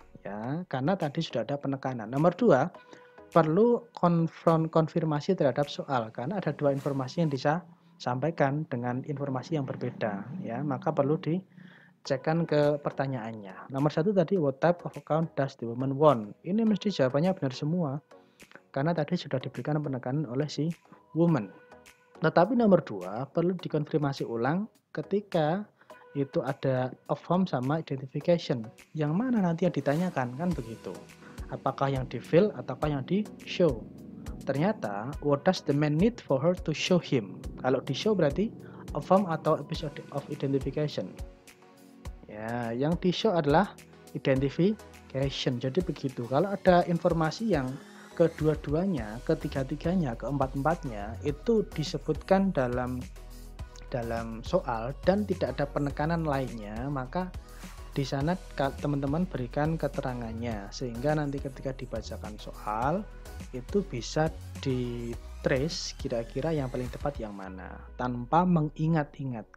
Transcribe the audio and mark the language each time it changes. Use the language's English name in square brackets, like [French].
[Indonesian] Ya, karena tadi sudah ada penekanan. Nomor 2, perlu konfirmasi terhadap soal, karena ada 2 informasi yang disampaikan dengan informasi yang berbeda. Ya, maka perlu cekkan ke pertanyaannya. Nomor 1 tadi, [English] what type of account does the woman want? [Indonesian] Ini mesti jawabannya benar semua. Karena tadi sudah diberikan penekanan oleh si woman. Tetapi nomor 2 perlu dikonfirmasi ulang ketika itu ada a form sama identification. Yang mana nanti yang ditanyakan, kan begitu. Apakah yang di fill ataukah yang di show? [English] Ternyata, what does the man need for her to show him? [Indonesian] Kalau di show berarti a form atau episode of identification. Ya, yang di show adalah identification. Jadi begitu. Kalau ada informasi yang kedua-duanya, ketiga-tiganya, keempat-empatnya itu disebutkan dalam soal dan tidak ada penekanan lainnya, maka di sana teman-teman berikan keterangannya sehingga nanti ketika dibacakan soal itu bisa di-trace kira-kira yang paling tepat yang mana tanpa mengingat-ingat.